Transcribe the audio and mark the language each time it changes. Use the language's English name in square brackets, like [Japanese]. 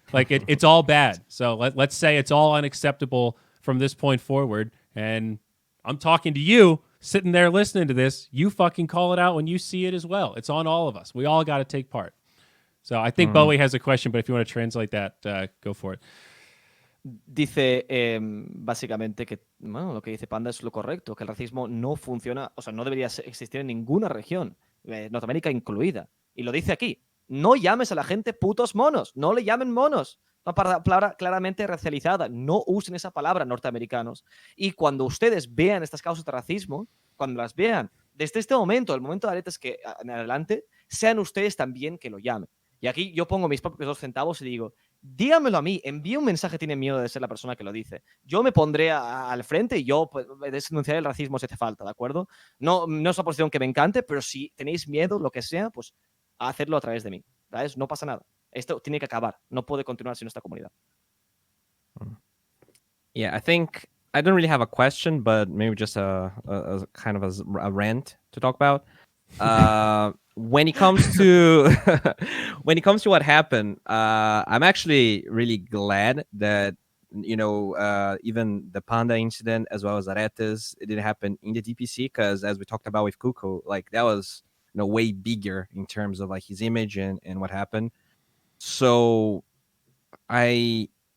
[English] Like it's all bad. So let's say it's all unacceptable from this point forward. And I'm talking to you, sitting there listening to this. You fucking call it out when you see it as well. It's on all of us. We all got to take part. So I think Bowie has a question, but if you want to translate that, go for it. [Spanish] Dice básicamente que lo que dice Panda es lo correcto, que el racismo no funciona, o sea, no debería existir en ninguna región. Norteamérica incluida. Y lo dice aquí. No llames a la gente putos monos. No le llamen monos. Una palabra claramente racializada. No usen esa palabra, norteamericanos. Y cuando ustedes vean estas causas de racismo, cuando las vean, desde este momento, el momento de aretes que en adelante, sean ustedes también que lo llamen. Y aquí yo pongo mis propios 2 centavos y digo, dígamelo a mí, envíe un mensaje, tiene miedo de ser la persona que lo dice. Yo me pondré al frente y yo pues, denunciaré el racismo si hace falta, ¿de acuerdo? No es una posición que me encante, pero si tenéis miedo, lo que sea, pues hacerlo a través de mí, ¿sabes? No pasa nada. Esto tiene que acabar. No puede continuar sin esta comunidad. [English] Yeah, I think I don't really have a question, but maybe just a kind of a rant to talk about. When it comes to what happened, I'm actually really glad that even the Panda incident as well as Aretes, it didn't happen in the DPC, because as we talked about with Kuko, like that was way bigger in terms of like his image and what happened. So I